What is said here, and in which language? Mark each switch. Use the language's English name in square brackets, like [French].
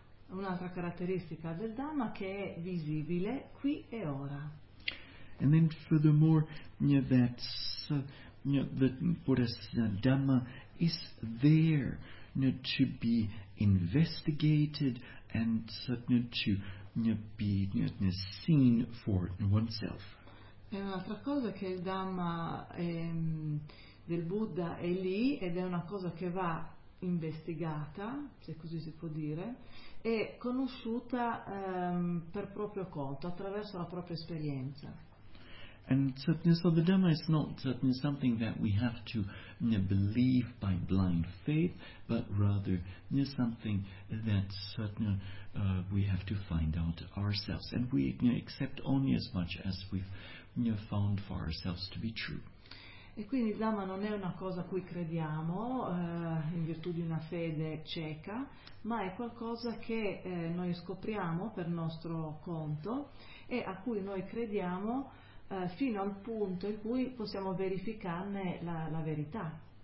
[Italian] Un'altra caratteristica del Dhamma che è visibile qui e ora. [English] And then furthermore, that the Buddha's Dhamma is there to be investigated and to be seen for oneself. [Italian] E un'altra cosa è che il Dhamma del Buddha è lì ed è una cosa che va investigata, se così si può dire, e conosciuta per proprio conto, attraverso la propria esperienza. [English] And so the Dhamma is not something that we have to believe by blind faith, but rather something that we have to find out ourselves, and we accept only as much as we've found for ourselves to be true. [Italian] E quindi il Dhamma non è una cosa a cui crediamo in virtù di una fede cieca, ma è qualcosa che noi scopriamo per nostro conto e a cui noi crediamo fino al punto in cui possiamo verificarne la verità.